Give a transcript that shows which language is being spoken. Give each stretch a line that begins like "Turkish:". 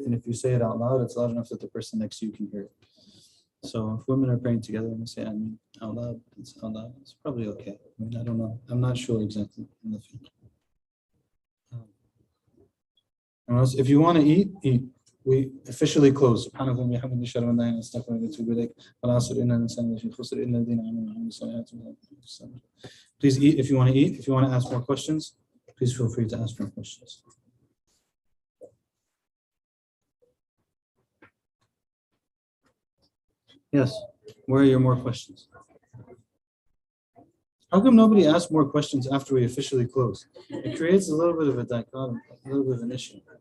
English: And if you say it out loud, it's loud enough that the person next to you can hear it. So if women are praying together and they say Ameen out loud, it's out loud. It's probably okay. I mean, I don't know. I'm not sure exactly in the fiqh. Unless if you want to eat, eat. We officially close.
Arabic: سبحانك اللهم وبحمدك نشهد أن لا إله إلا أنت نستغفرك ونتوب إليك والعصر إن الإنسان لفي خسر إلا الذين آمنوا وعملوا الصالحات.
English: Please eat if you want to eat. If you want to ask more questions, please feel free to ask more questions. Yes. Where are your more questions? How come nobody asked more questions after we officially close? It creates a little bit of a dichotomy, a little bit of an issue.